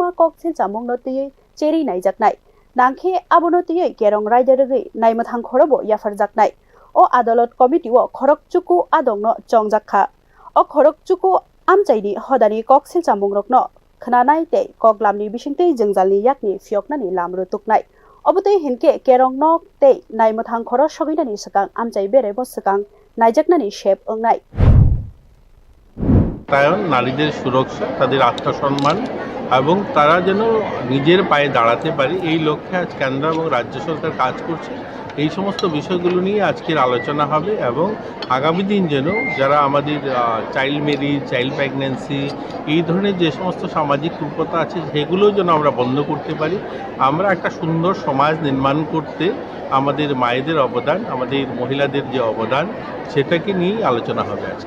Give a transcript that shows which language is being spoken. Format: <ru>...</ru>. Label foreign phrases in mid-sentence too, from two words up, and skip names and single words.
<trk>koksil chamungno twi cheri naijaknai nangkhe abono twi kerong raida rwgwi naimathang khorobo yafarjaknai o adalat committee o khorokchuku adongno chongjakha o khorokchuku amchaini hodani koksil chamungrokno khnanai tei koklamni bisingtwi jengjalni yakni fioknani lamru tuknai obotei hinke kerongnok tei naimathang khoro soginani sakang amchai berebo sakang naijaknani shep ongnai</trk> <bn>তায়ন নারীদের সুরক্ষা তাদের আত্মসম্মান এবং তারা যেন নিজের পায়ে দাঁড়াতে পারে এই লক্ষ্যে আজ কেন্দ্র এবং রাজ্য সরকার কাজ করছে এই সমস্ত বিষয়গুলো নিয়ে আজকের আলোচনা হবে এবং আগামী দিন যেন যারা আমাদের</bn> <en>child marriage child pregnancy</en> <bn>এই ধরনের যে সমস্ত সামাজিক কুপ্রথা আছে সেগুলো যেন আমরা বন্ধ করতে পারি আমরা একটা সুন্দর সমাজ নির্মাণ করতে আমাদের মায়েদের অবদান আমাদের মহিলাদের যে অবদান সেটাকে নিয়েই আলোচনা হবে আজকে</bn>